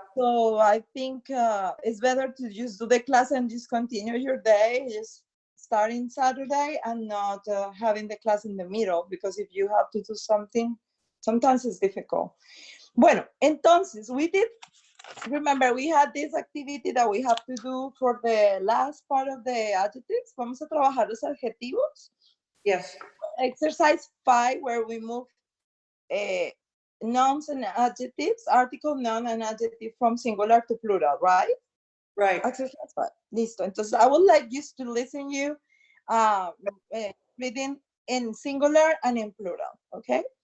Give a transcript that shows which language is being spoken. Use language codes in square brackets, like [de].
[en] So I think it's better to just do the class and just continue your day, just starting Saturday, and not having the class in the middle, because if you have to do something, sometimes it's difficult. [es] Bueno, entonces, [en] remember, we had this activity that we have to do for the last part of the adjectives. [es] Vamos a trabajar los adjetivos. [en] Yes. Exercise 5, where we move nouns and adjectives, article, noun, and adjective from singular to plural, right? Right. Exercise 5. [es] Listo. Entonces, [en] I would like you to listen you reading in singular and in plural, okay?